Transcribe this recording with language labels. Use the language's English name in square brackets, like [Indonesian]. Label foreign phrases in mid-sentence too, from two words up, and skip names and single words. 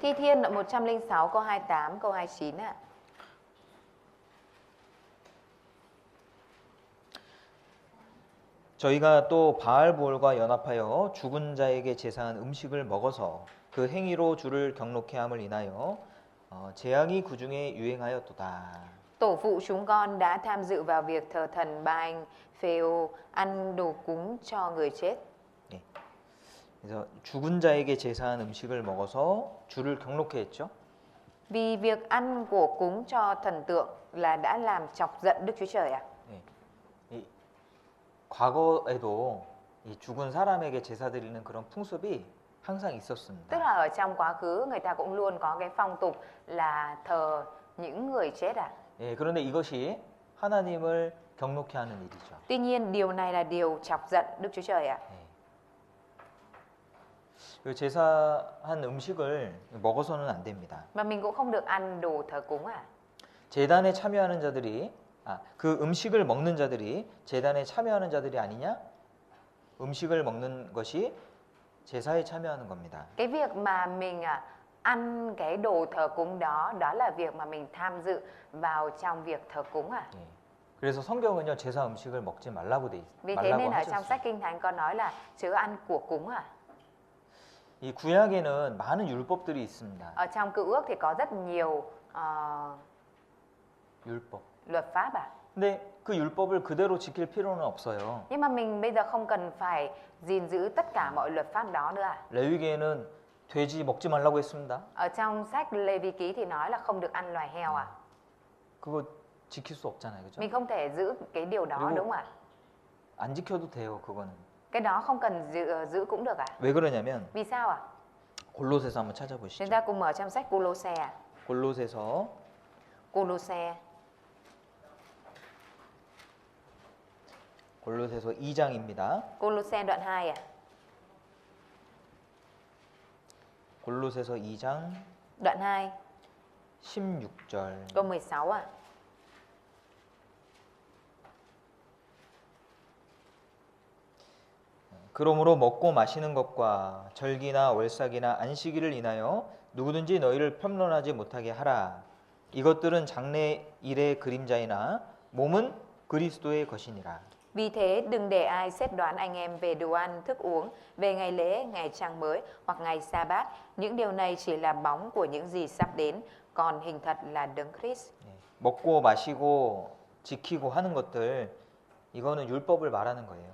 [Vietnamese] Thi Thiên đoạn 106 câu 28 câu 29 ạ. [Korean] 저희가 또 바알볼과 연합하여 죽은 자에게 제사한 음식을 먹어서 그 행위로 주를 경록해 함을 인하여 재앙이 그 중에 유행하였도다. [Vietnamese] Tổ phụ chúng con đã tham dự vào việc thờ thần Baal Phêu, ăn đồ cúng cho người chết. [Korean] 그래서 죽은 자에게 제사한 음식을 먹어서 주를 경록해 했죠. [Vietnamese] Vì việc ăn của cúng cho thần tượng là đã làm chọc giận Đức Chúa Trời ạ. [Korean] 과거에도 이 죽은 사람에게 제사 드리는 그런 풍습이 항상 있었습니다. [Vietnamese] Tức là ở trong quá khứ người ta cũng luôn có cái phong tục là thờ những người chết ạ. [Korean] 그런데 이것이 하나님을 경록해 하는 일이죠. [Vietnamese] Tuy nhiên điều này là điều chọc giận Đức Chúa Trời ạ. [Korean] 그 제사한 음식을 먹어서는 안 됩니다. [Vietnamese] Mà mình cũng không được ăn đồ thờ cúng ạ. [Korean] 제단에 참여하는 자들이 그 음식을 먹는 자들이 제단에 참여하는 자들이 아니냐? 음식을 먹는 것이 제사에 참여하는 겁니다. [Vietnamese] Cái việc mà mình ăn cái đồ thờ cúng đó, đó là việc mà mình tham dự vào trong việc thờ cúng à. [Korean] 예. 그래서 성경은요 제사 음식을 먹지 말라고 [Vietnamese] Vì thế [Korean] 말라고 [Vietnamese] nên ở trong [Korean] 하셨어요. [Vietnamese] sách Kinh Thánh có nói là chớ ăn của cúng à. [Korean] 이 구약에는 많은 율법들이 있습니다. [Vietnamese] Ở trong Cựu Ước thì có rất nhiều [Korean] 율법. [Vietnamese] luật pháp à. [Korean] 근데 그 율법을 그대로 지킬 필요는 없어요. [Vietnamese] Nhưng mà mình bây giờ không cần phải gìn giữ tất cả mọi luật pháp đó nữa à. [Korean] 레위기에는 돼지 먹지 말라고 했습니다. [Vietnamese] Ở trong sách Lê Vi Ký thì nói là không được ăn loài heo à. [Korean] 그거 지킬 수 없잖아요, 그죠? [Vietnamese] Mình không thể giữ cái điều đó [Korean] 그리고- [Vietnamese] đúng không ạ? [Korean] 안 지켜도 돼요, 그거는. [Vietnamese] Cái đó không cần giữ cũng được à? [Korean] 왜 그러냐면 [Vietnamese] Vì sao ạ? [Korean] 골로새서 한번 [Vietnamese] Chúng [Korean] 찾아보시죠. [Vietnamese] ta cùng mở trong sách Cô-lô-xe à? [Korean] 골로새서 [Vietnamese] Cô-lô-xe [Korean] 골로새서 2장입니다. [Vietnamese] Cô-lô-xe đoạn 2 à? [Korean] 골로새서 2장 [Vietnamese] Đoạn 2 [Korean] 16절. [Vietnamese] câu 16 à? [Korean] 그러므로 먹고 마시는 것과 절기나 월삭이나 안식일을 인하여 누구든지 너희를 편론하지 못하게 하라. 이것들은 장래 일의 그림자이나 몸은 그리스도의 것이니라. [Vietnamese] Vì thế đừng để ai xét đoán anh em về đồ ăn, thức uống, về ngày lễ, ngày trăng mới hoặc ngày sa bát. Những điều này chỉ là bóng của những gì sắp đến, còn hình thật là Đấng Christ. [Korean] 예, 먹고 마시고 지키고 하는 것들 이거는 율법을 말하는 거예요.